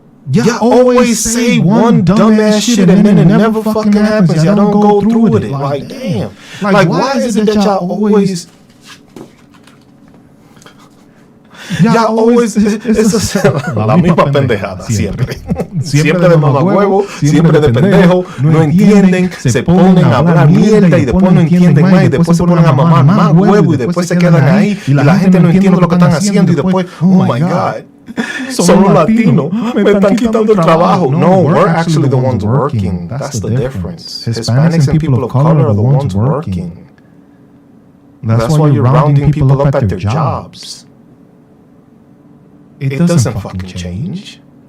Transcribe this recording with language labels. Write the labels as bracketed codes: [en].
[en] Y'all always say one dumbass shit and then it never fucking happens. Y'all don't go through with it. Like, damn. Like, why is it that y'all always... Y'all always... [es] La misma pendejada, siempre. Siempre de mamahuevo, siempre de pendejo. No entienden, se ponen a hablar mierda y después no entienden más y después se ponen a mamar más huevo y después se quedan ahí y la gente no entiende lo que están haciendo y después, [en] oh my God. [es] Solo latino, me están quitando el trabajo. [en] No, we're actually the ones working. That's the difference. Hispanics and people of color are the ones working. That's why you're rounding people up at their jobs. It doesn't fucking change.